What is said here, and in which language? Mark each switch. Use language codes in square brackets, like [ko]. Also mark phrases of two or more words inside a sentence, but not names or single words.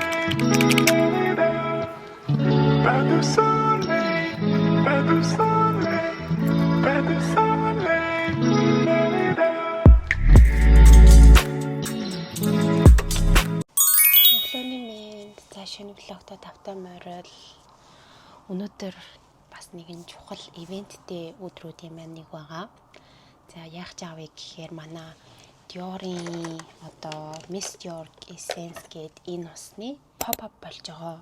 [fr] Pas de soleil, pas de soleil, pas de soleil. [mn] Өглөөний мэнд за шинэ влогтой тавтай морил. Өнөөдөр бас нэгэн чухал ивенттэй өдрүүдийн маань нэг байгаа. За яах ч аавыг гэхээр манай Dior-ийн одоо Miss Dior Essence гээд энэ усны pop-up болж байгаа.